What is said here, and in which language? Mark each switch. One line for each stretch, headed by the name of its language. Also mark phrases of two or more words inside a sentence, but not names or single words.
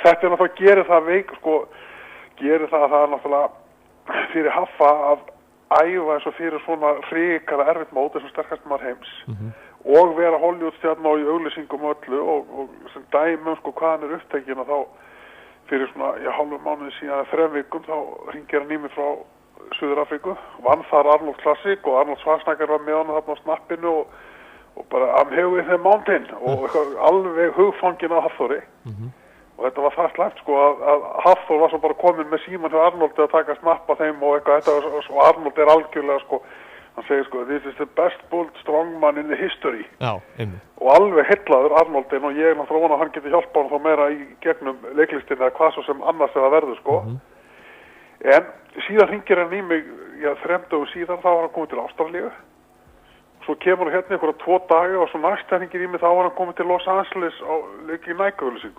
Icelandic: þetta er náttúrulega gerir það að það er náttúrulega fyrir Haffa að æfa eins og fyrir svona hrikala erfitt mót þessum sterkast maður heims og vera Hollywoodstjarna og í auglýsingum og öllu og sem dæmi sko hvað hann er upptekinn og þá fyrir svona, hálfum mánuði síðan 3 vikum þá hringir hann í mig frá Suður-Afríku, vann þar Arnold Classic og Arnold Schwarzenegger var með hann þarna á snappinu og bara
English: I'm here with the mountain
Icelandic: og alveg hugfangin af Hafþóri og þetta var það slæmt sko að Hafþór var svo bara komin með síman hjá Arnoldi að taka snappa þeim og eitthvað þetta og Arnold er algjörlega sko hann segir sko,
English: this is the best built strongman in the history.
Icelandic: Já, einmitt. Og alveg heillaður Arnoldin og ég náttúrulega vona að hann geti hjálpa hann þá meira í gegnum leiklistin eða hvað svo sem annars eða verður sko. En síðan hringir hann í mig, 3 dögum síðan, þá var hann komið til Ástralíu. Svo kemur hann hérna einhverja 2 daga og svo næst hringir í mig, þá var hann komið til Los Angeles á leiki í Nike-auglýsingu.